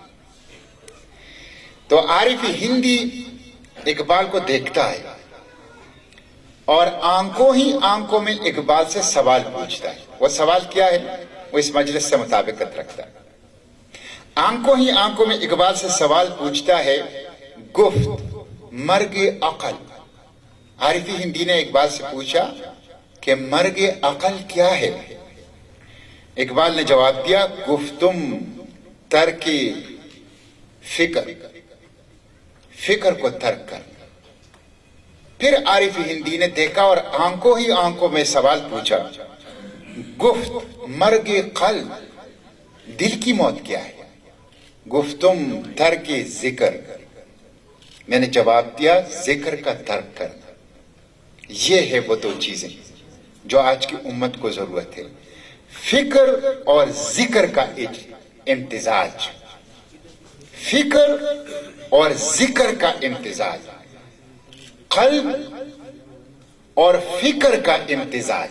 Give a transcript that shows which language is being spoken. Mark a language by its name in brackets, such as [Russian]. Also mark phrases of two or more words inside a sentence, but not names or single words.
[Urdu] تو عارف ہندی اقبال کو دیکھتا ہے اور آنکھوں ہی آنکھوں میں اقبال سے سوال پوچھتا ہے۔ وہ سوال کیا ہے؟ وہ اس مجلس سے مطابقت رکھتا ہے۔ آنکھوں ہی آنکھوں میں اقبال سے سوال پوچھتا ہے، [Persian] گفت مرگ عقل۔ [Urdu] عارف ہندی نے اقبال سے پوچھا کہ مرگ عقل کیا ہے؟ اقبال نے جواب دیا، [Persian] گفتم ترک فکر، [Urdu] فکر کو ترک کر۔ پھر عارف ہندی نے دیکھا اور آنکھوں ہی آنکھوں میں سوال پوچھا، [Persian] گفت مرگ قلب، [Urdu] دل کی موت کیا ہے؟ [Persian] گفتم ترک ذکر، [Urdu] میں نے جواب دیا ذکر کا ترک کرنا۔ یہ ہے وہ دو چیزیں جو آج کی امت کو ضرورت ہے، فکر اور ذکر کا امتزاج، فکر اور ذکر کا امتزاج، قلب اور فکر کا امتزاج۔